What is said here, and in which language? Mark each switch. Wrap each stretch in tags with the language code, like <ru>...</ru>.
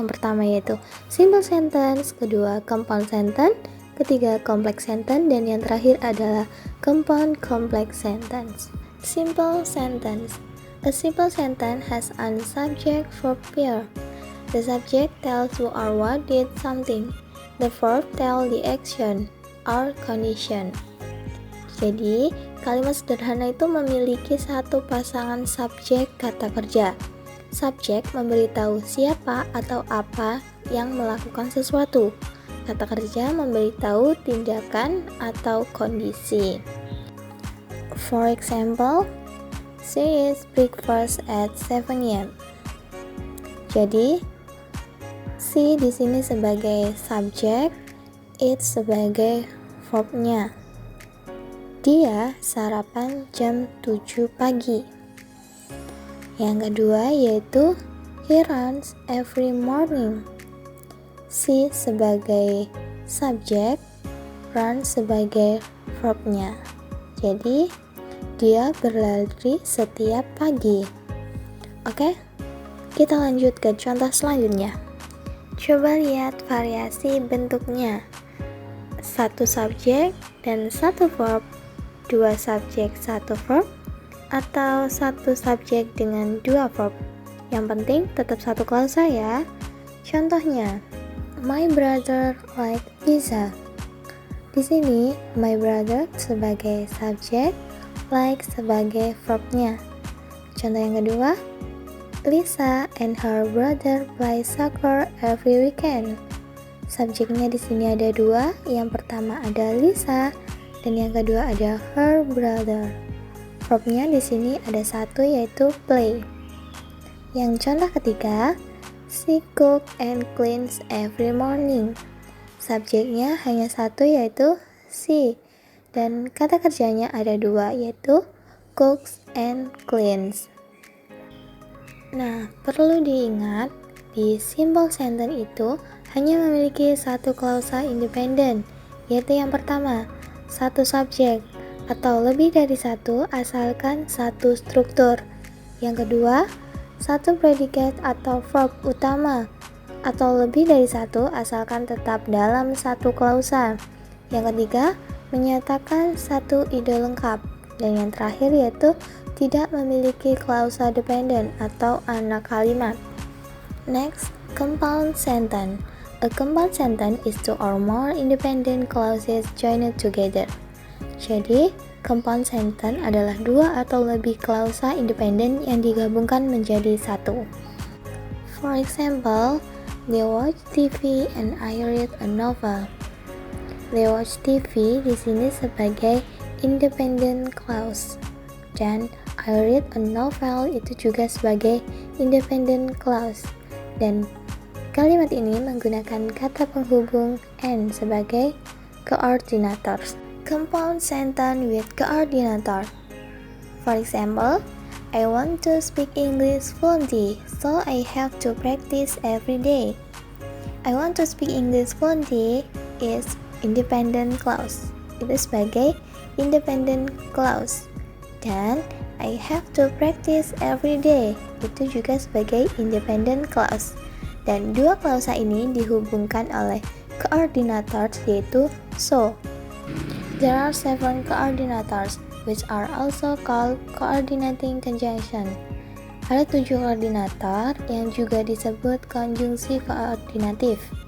<id>Yang pertama yaitu simple sentence, kedua compound sentence, ketiga complex sentence, dan yang terakhir adalah compound complex sentence.</id> <en>Simple sentence. A simple sentence has a subject-verb pair. The subject tells who or what did something. The verb tells the action or condition.</en> <id>Jadi, kalimat sederhana itu memiliki satu pasangan subjek kata kerja. Subjek memberitahu siapa atau apa yang melakukan sesuatu. Kata kerja memberitahu tindakan atau kondisi.</id> <en>For example, she eats breakfast at 7 a.m.</en> <id>Jadi, she di sini sebagai subjek, eat sebagai verbnya. Dia sarapan jam 7 pagi. Yang kedua yaitu</id> <en>he runs every morning.</en> <id>She sebagai subjek, run sebagai verbnya. Jadi, dia berlari setiap pagi. Oke, kita lanjut ke contoh selanjutnya. Coba lihat variasi bentuknya. 1 subjek dan 1 verb, 2 subjek 1 verb, atau 1 subjek dengan 2 verb. Yang penting tetap satu klausa ya. Contohnya,</id> <en>my brother like pizza.</en> <id>Di sini my brother sebagai subjek, like sebagai verbnya. Contoh yang kedua,</id> <en>Lisa and her brother play soccer every weekend.</en> <id>Subjeknya di sini ada 2. Yang pertama ada Lisa dan yang kedua ada her brother. Verbnya di sini ada 1 yaitu play. Yang contoh ketiga,</id> <en>she cook and cleans every morning.</en> <id>Subjeknya hanya 1 yaitu she. Dan kata kerjanya ada 2 yaitu</id> <en>cooks and cleans.</en> <id>Nah, perlu diingat di simple sentence itu hanya memiliki 1 klausa independen, yaitu yang pertama 1 subjek atau lebih dari 1 asalkan 1 struktur. Yang kedua 1 predikat atau verb utama atau lebih dari 1 asalkan tetap dalam 1 klausa. Yang ketiga menyatakan 1 ide lengkap, dan yang terakhir yaitu tidak memiliki klausa dependen atau anak kalimat.</id> <en>Next, compound sentence. A compound sentence is 2 or more independent clauses joined together.</en> <id>Jadi, compound sentence adalah 2 atau lebih klausa independen yang digabungkan menjadi 1.</id> <en>For example, they watch TV and I read a novel. They watch TV</en> <id>di sini sebagai</id> <en>independent clause,</en> <id>dan</id> <en>I read a novel</en> <id>itu juga sebagai</id> <en>independent clause.</en> <id>Dan kalimat ini menggunakan kata penghubung and sebagai coordinators.</id> <en>Compound sentence with coordinator. For example, I want to speak English fluently, so I have to practice every day. I want to speak English fluently is independent clause.</en> <id>Itu sebagai</id> <en>independent clause.</en> <id>Dan</id> <en>I have to practice every day</en> <id>itu juga sebagai</id> <en>independent clause.</en> <id>Dan 2 klausa ini dihubungkan oleh coordinator yaitu so.</id> <en>There are 7 coordinators, which are also called coordinating conjunction.</en> <id>Ada 7 koordinator yang juga disebut konjungsi koordinatif.</id>